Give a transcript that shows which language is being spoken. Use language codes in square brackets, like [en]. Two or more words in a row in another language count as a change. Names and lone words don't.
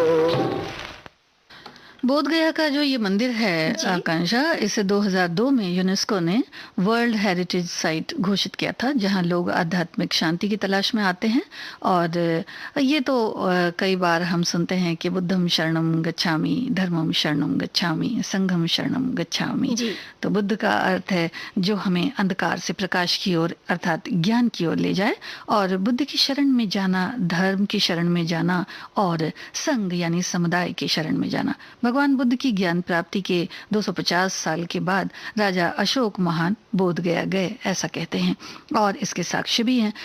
[hi] बोध गया का जो ये मंदिर है आकांक्षा, इसे 2002 में यूनेस्को ने [en] world heritage site [hi] घोषित किया था, जहां लोग आध्यात्मिक शांति की तलाश में आते हैं। और ये तो कई बार हम सुनते हैं कि [pi] बुद्धम शरणम गच्छामि, धर्मम शरणम गच्छामि, संघम शरणम गच्छामि। [hi] तो बुद्ध का अर्थ है जो हमें अंधकार से प्रकाश की ओर अर्थात ज्ञान की ओर ले जाए, और बुद्ध की शरण में जाना, धर्म की शरण में जाना, और संघ यानी समुदाय की शरण में जाना। भगवान बुद्ध की ज्ञान प्राप्ति के 250 साल के बाद राजा अशोक महान बोध गया गए, ऐसा कहते हैं, और इसके साक्ष्य भी हैं।